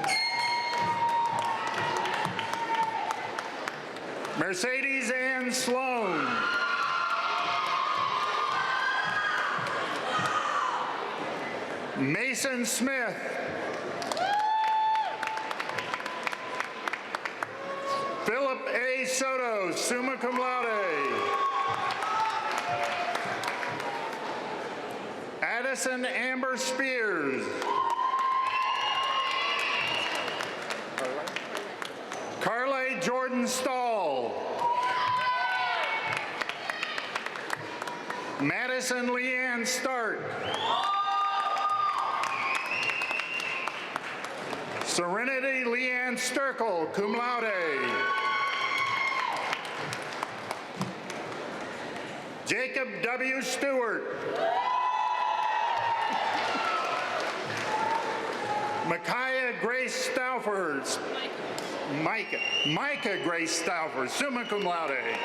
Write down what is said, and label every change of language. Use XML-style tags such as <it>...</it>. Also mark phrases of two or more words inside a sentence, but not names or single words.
<en>Mercedes Ann Sloan. Mason Smith. Philip A. Soto,</en> <la>summa cum laude.</la> <en>Addison Amber Spears. Carly Jordan Stahl. Madison Leanne Stark. Serenity Leanne Sturkle,</en> <la>cum laude.</la> <en>Jacob W. Stewart. Micaiah Micah Grace Stauffer,</en> <la>summa cum laude.</la>